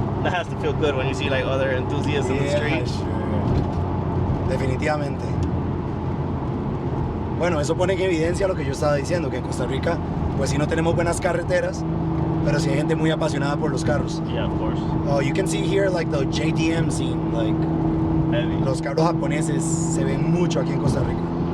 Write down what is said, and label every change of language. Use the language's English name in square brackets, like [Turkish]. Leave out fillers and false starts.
[English] has to feel good when you see like other enthusiasts in the street. Sure. [Spanish] Definitivamente. Bueno, eso pone en evidencia lo que yo estaba diciendo, que en Costa Rica, pues sí no tenemos buenas carreteras, pero sí hay gente muy apasionada por los carros. [English] Yeah, of course. Oh, you can see here like the JDM scene, like Heavy. [Spanish] los carros japoneses se ven mucho aquí en Costa Rica.